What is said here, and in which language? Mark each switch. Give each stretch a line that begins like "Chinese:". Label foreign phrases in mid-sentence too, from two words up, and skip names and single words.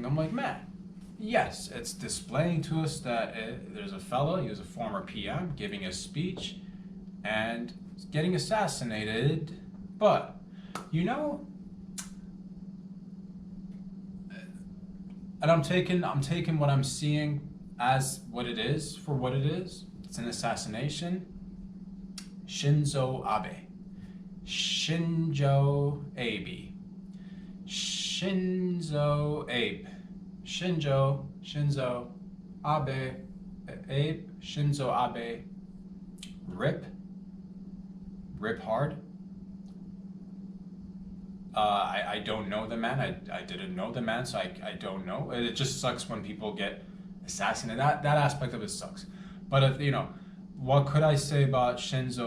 English: I'm like, man, yes, it's displaying to us that there's a fella, he was a former PM, giving a speech and getting assassinated, but and I'm taking what I'm seeing as what it is for what it is. It's an assassination. Shinzo Abe. Shinzo Abe. Shinzo Abe. Shinzo Abe. Abe. Shinzo Abe. Rip hard. I don't know the man. I didn't know the man, so I don't know. It just sucks when people get assassinated. That aspect of it sucks. But what could I say about Shinzo?